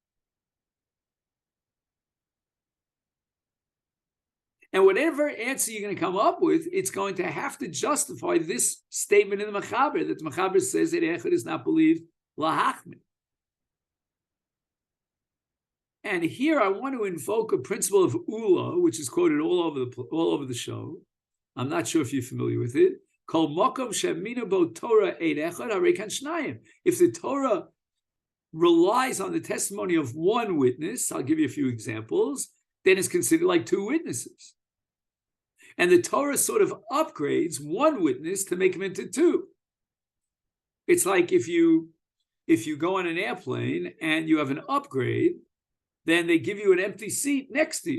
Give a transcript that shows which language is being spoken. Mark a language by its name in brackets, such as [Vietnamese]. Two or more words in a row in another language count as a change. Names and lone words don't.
[English] And whatever answer you're going to come up with, it's going to have to justify this statement in the Mechaber, that the Mechaber says that Echad is not believed lahachmir. And here I want to invoke a principle of Ula, which is quoted all over the show. I'm not sure if you're familiar with it. [Hebrew] כל מקום שהאמינה בו תורה עד אחד הרי כאן שנים. [English] If the Torah relies on the testimony of one witness, I'll give you a few examples, then it's considered like two witnesses. And the Torah sort of upgrades one witness to make him into two. It's like if you go on an airplane and you have an upgrade, then they give you an empty seat next to you.